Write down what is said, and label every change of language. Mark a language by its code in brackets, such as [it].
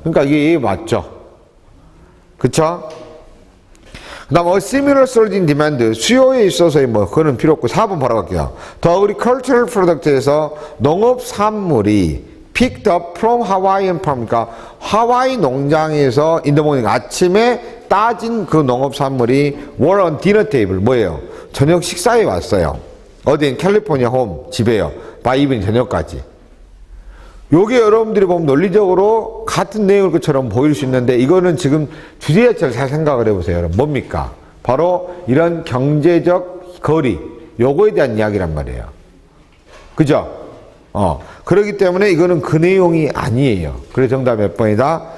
[ko] 그러니까 이게 맞죠. 그쵸? 그 다음, [en] similar surge in demand, [ko] 수요에 있어서의 그거는 필요 없고, 4번 바로 갈게요. [en] The agricultural product에서 [ko] 농업산물이 [en] picked up from Hawaiian farm, [ko] 그러니까 하와이 농장에서 [en] in the morning, [ko] 아침에 따진 그 농업산물이 [en] were on dinner table, [ko] 뭐예요? 저녁 식사에 왔어요. 어디인? 캘리포니아 홈, 집에요. [en] by evening, [ko] 저녁까지. 요게 여러분들이 보면 논리적으로 같은 내용일 것처럼 보일 수 있는데, 이거는 지금 주제 자체를 잘 생각을 해보세요. 여러분, 뭡니까? 바로 이런 경제적 거리, 요거에 대한 이야기란 말이에요. 그죠? 그렇기 때문에 이거는 그 내용이 아니에요. 그래서 정답 몇 번이다?